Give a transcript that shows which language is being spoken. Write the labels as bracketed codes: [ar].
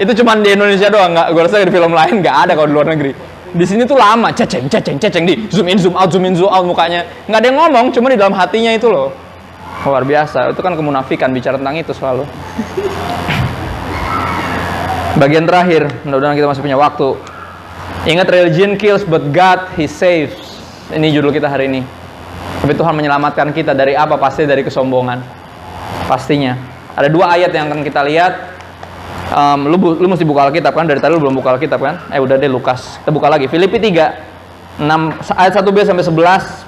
[id] Itu cuman di Indonesia doang, nggak, gue rasa di film lain nggak ada kalau di luar negeri. Di sini tuh lama, ceceng di zoom in zoom out mukanya, nggak ada yang ngomong, cuma di dalam hatinya itu loh. Luar biasa, itu kan kemunafikan, bicara tentang itu selalu. Bagian terakhir, mudah-mudahan kita masih punya waktu. Ingat, [en] religion kills but God He saves. [id] Ini judul kita hari ini. Tapi Tuhan menyelamatkan kita dari apa? Pasti dari kesombongan. Pastinya. Ada 2 ayat yang akan kita lihat. Lu mesti buka Alkitab kan? Dari tadi lu belum buka Alkitab kan? Udah deh, Lukas. Kita buka lagi. Filipi 3, 6, ayat 1b sampai 11.